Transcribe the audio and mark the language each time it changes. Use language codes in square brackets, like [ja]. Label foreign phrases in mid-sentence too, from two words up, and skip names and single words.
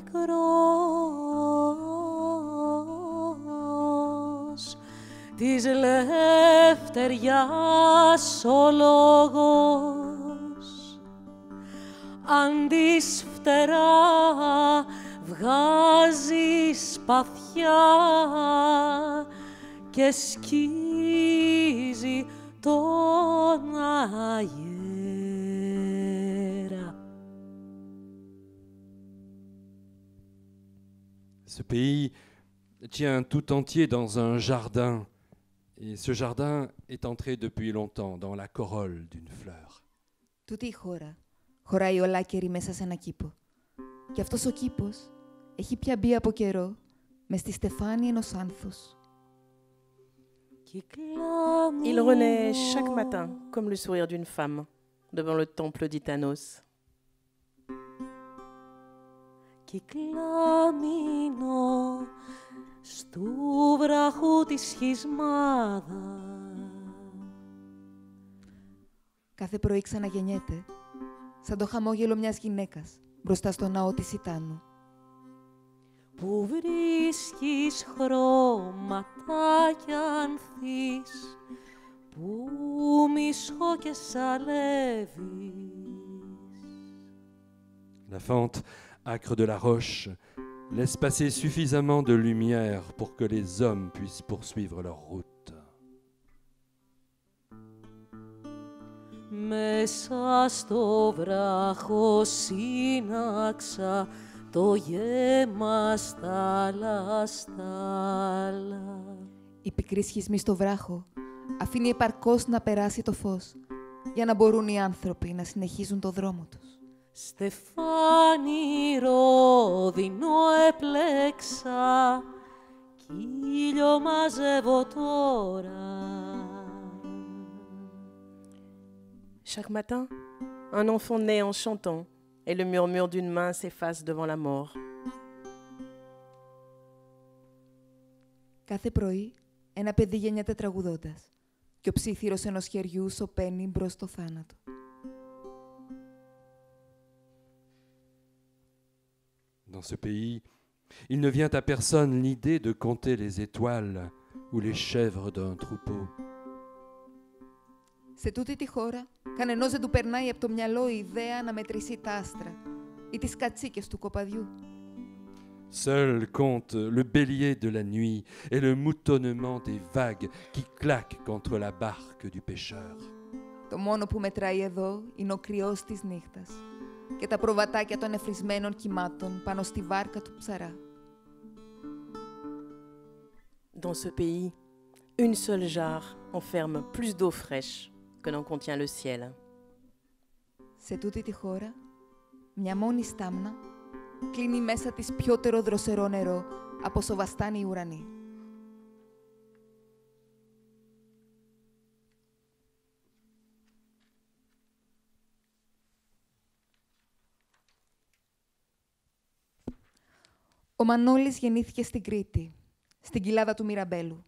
[el] πικρός της λευτεριάς ο λόγος αν της φτερά βγάζει σπαθιά και σκίζει τον αέρα. [fr] Ce pays tient tout entier dans un jardin, et ce jardin est entré depuis longtemps dans la corolle d'une fleur. [el] Τούτη η χώρα χωράει ολάκερη μέσα σε ένα κήπο. Και αυτός ο κήπος έχει πια μπει από καιρό μες στη στεφάνη ενός άνθους. [fr] Il renaît chaque matin comme le sourire d'une femme devant le temple d'Itanos. [el] Κυκλάμινο στου βραχού της σχισμάδα. Κάθε πρωί ξαναγεννιέται, σαν το χαμόγελο μιας γυναίκας μπροστά στο ναό της Ιτάνου. Που βρίσκεις χρώματα κι ανθείς, που μισώ και σαλεύεις. [fr] La fente âcre de la roche laisse passer suffisamment de lumière pour que les hommes puissent poursuivre leur route. [el] Μέσα στο βράχο σύναξα το γέμα στάλα στάλα. Η πικρή σχισμή στο βράχο αφήνει επαρκώς να περάσει το φως για να μπορούν οι άνθρωποι να συνεχίζουν το δρόμο τους. Στεφάνι ρόδινο έπλεξα κι ήλιο μαζεύω τώρα. [fr] Chaque matin, un enfant naît en chantant et le murmure d'une main s'efface devant la mort. [el] Κάθε πρωί ένα παιδί γεννιέται τραγουδώντας και ο ψήθυρος ενός χεριού σωπαίνει μπρος στο θάνατο. [fr] Dans ce pays, il ne vient à personne l'idée de compter les étoiles ou les chèvres d'un troupeau. [el] Σε τούτη τη χώρα, κανενός δεν του περνάει από το μυαλό η ιδέα να μετρήσει τα άστρα ή τις κατσίκες του κοπαδιού. [fr] Seul compte le bélier de la nuit et le moutonnement des vagues qui claquent contre la barque du pêcheur. [el] Το μόνο που μετράει εδώ είναι ο κρυός της νύχτας και τα προβατάκια των εφρισμένων κυμάτων πάνω στη βάρκα του ψαρά. [fr] Dans ce pays, une seule jarre enferme plus d'eau fraîche que n'en contient le ciel. [el] Σε τούτη τη χώρα, μια μόνη στάμνα κλείνει μέσα της πιότερο δροσερό νερό από όσο βαστάνει οι ουρανοί. Ο Μανώλης γεννήθηκε στην Κρήτη, στην κοιλάδα του Μιραμπέλου.